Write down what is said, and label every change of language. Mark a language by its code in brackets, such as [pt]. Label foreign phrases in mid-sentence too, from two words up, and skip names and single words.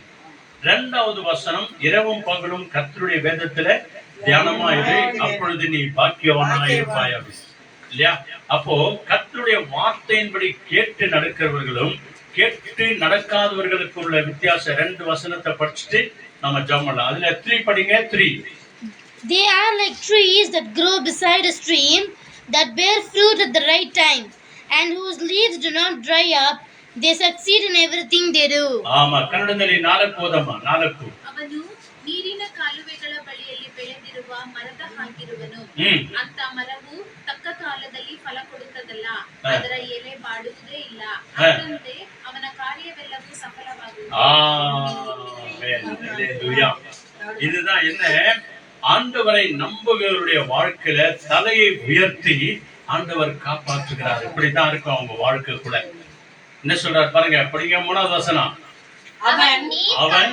[ta] 2வது வசனம் இரவும் பகலும் கர்த்தருடைய வேதத்துல தியானமாயிரு, அப்பொழுது நீ பாக்கியவானா இருப்பாய் அப்படின்னு இல்லையா. அப்போ கர்த்தருடைய வார்த்தையின்படி கேட்டு நடக்கிறவர்களும் கேட்டு நடக்காதவர்களுக்கு உள்ள வித்தியாசம். 2 வசனத்தை படிச்சுட்டு நம்ம ஜெபம் பண்ணலாம். அதுல 3 படிங்க. 3 [en] They are like trees that grow beside a stream, that bear fruit at the right time, and whose leaves do not dry up. They succeed in everything they do. [kn] ಆಮಾ ಕನ್ನಡದಲ್ಲಿ 4 ಓದಮ್ಮ. 4 ಅವನು ನೀರಿನ ಕಾಲುವೆಗಳ ಬಳಿಯಲ್ಲಿ ಬೆಳೆದಿರುವ ಮರದ ಹಾಗಿರುವನು. ಅಂತ ಮರವು ತಕ್ಕ ಕಾಲದಲ್ಲಿ ಫಲ ಕೊಡುತ್ತದಲ್ಲ, ಅದರ ಎಲೆ ಬಾಡುವುದೇ ಇಲ್ಲ. ಅದರಂತೆ ಅವನ ಕಾರ್ಯವೆಲ್ಲವೂ ಸಫಲವಾಗುವುದು. [ta] இதுதான் என்ன, ஆண்டவரை நம்புகிறவருடைய வாழ்க்கையில தலையை உயர்த்தி ஆண்டவர் காப்பாற்றுகிறார். இப்படித்தான் இருக்கும் அவங்க வாழ்க்கை கூட. என்ன சொல்றாரு பாருங்க, படிங்க. 3வது வசனம். அவன்